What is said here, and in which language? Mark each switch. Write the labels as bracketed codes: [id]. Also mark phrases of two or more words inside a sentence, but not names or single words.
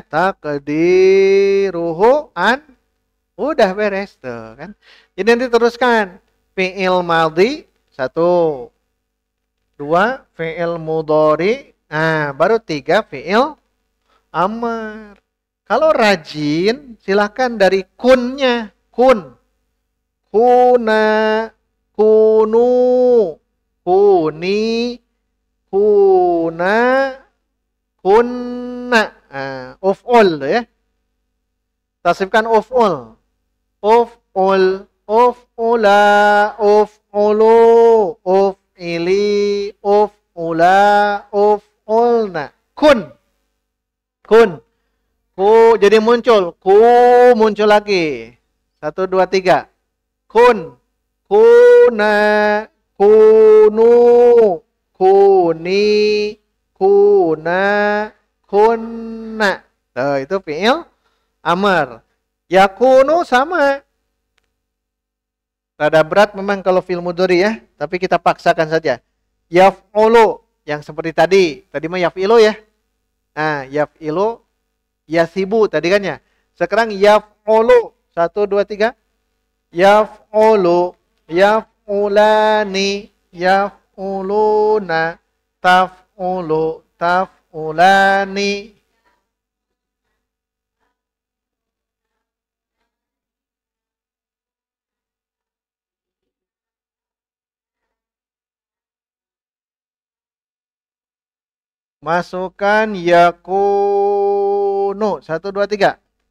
[id] Takdiruhu udah beres tuh kan. Jadi nanti teruskan. [ar] فعل ماضي [id] 1, 2 [ar] فعل مضارع. [id] Nah, baru 3 [ar] فعل أمر. [id] Kalau rajin silahkan dari kunnya. [ar] كونا، كونوا، كوني، كونا، كنّ. [id] Uf'ul ya. Tasrifkan uf'ul. [ar] افعل، افعلا، افعلوا، افعلي، افعلا، افعلن. [id] Kun. Ku jadi muncul. Ku muncul lagi. 1, 2, 3. [ar] كن. كونا. كونوا. كوني. كونا. كنّ. [id] Tuh, itu [ar] فعل أمر. [id] Yakunu sama. Rada berat memang kalau [ar] فعل مضارع [id] ya, tapi kita paksakan saja. Yaf'ulu yang seperti tadi. Tadi mah yaf'ilu ya. Nah, yaf'ilu, yasibu tadi kan ya. Sekarang yaf'ulu. 1, 2, 3. [ar] يفعل، يفعلان، يفعلون، تفعل، تفعلان. [id] Masukkan yakunu. 1, 2, 3.